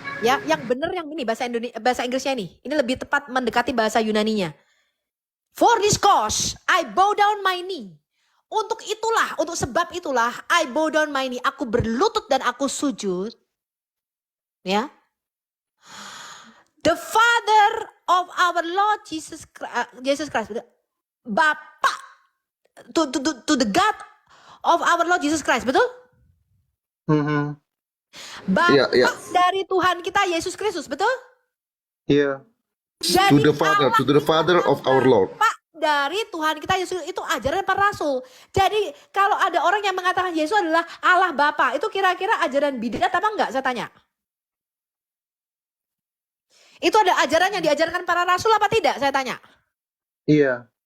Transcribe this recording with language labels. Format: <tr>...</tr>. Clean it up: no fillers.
<id>Ya, yang benar yang ini bahasa Inggrisnya ini. Ini lebih tepat mendekati bahasa Yunaninya.</id> <en>For this cause, I bow down my knee.</en> <id>Untuk sebab itulah,</id> <en>I bow down my knee.</en> <id>Aku berlutut dan aku sujud. Ya.</id> <en>The Father of our Lord Jesus Christ.</en> <id>Bapa.</id> <en>To the God of our Lord Jesus Christ.</en> <id>Betul? Bapa dari Tuhan kita Yesus Kristus, betul? Iya.</id> <en>To the Father of our Lord.</en> <id>Pak dari Tuhan kita Yesus, itu ajaran para rasul. Jadi kalau ada orang yang mengatakan Yesus adalah Allah Bapa, itu kira-kira ajaran bidat apa enggak, saya tanya? Itu ada ajaran yang diajarkan para rasul apa tidak, saya tanya? Iya.</id>